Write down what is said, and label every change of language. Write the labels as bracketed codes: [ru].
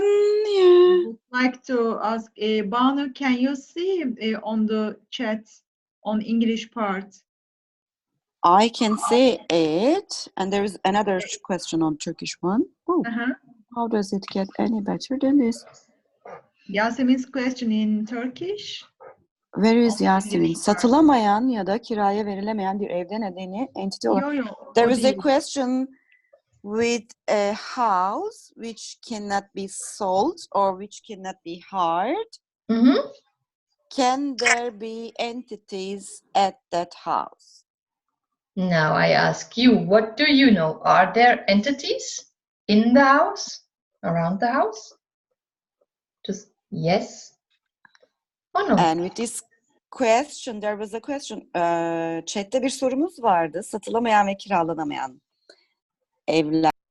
[en] I would like to ask Banu, can you see on the chat on English part? I can say it, and there is another question on Turkish one. Oh, how does it get any better than this? Yasemin's question in Turkish. Where is Yasemin? [tr] Satılamayan ya da kiraya verilemeyen bir evde nedeni entity olarak. [en] There is a question with a house which cannot be sold or which cannot be hired. can there be entities at that house? Now I ask you, what do you know? Are there entities in the house, around the house? Just yes or no? And with this question, there was a question. [tr] Chat'te bir sorumuz vardı. Satılamayan ve kiralanamayan evler.